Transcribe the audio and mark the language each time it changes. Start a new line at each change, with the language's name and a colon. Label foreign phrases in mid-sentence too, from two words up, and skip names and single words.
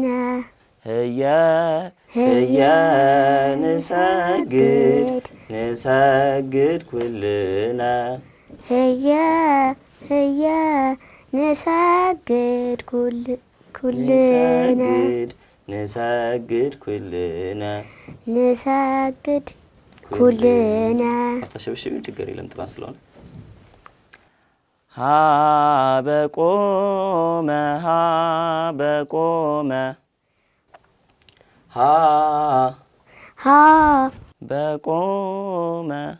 Geez: ህየ ህየ ንሰግድ ንሰግድ ኩልነ ህየ ህየ ንሰግድ ኩልነ ንሰግድ ኩልነ ንሰግድ ኩልነ።
Amharic: አታሸብሽቢ ችግር የለም ጥናት ስለሆነ።
Geez: ሀበ ቆመ በቆመ